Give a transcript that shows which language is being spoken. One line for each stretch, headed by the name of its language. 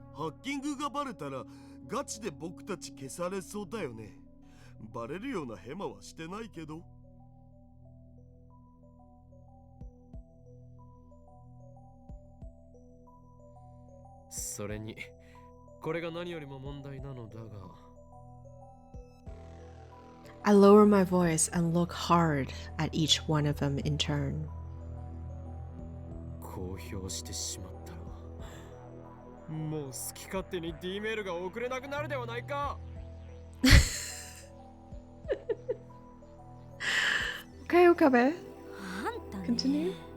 Japanese: ハッキングがバレたらガチで僕たち消されそうだよね。バレるようなヘマはしてないけど。それにこれが何よりも問題なのだが、
English: I lower my voice and look hard at each one of them in turn.
Japanese: 公表してしまったらもう好き勝手に D メールが送れなくなるではないか。
English: Okay, Okabe.
Japanese: あんたね。
English: Continue.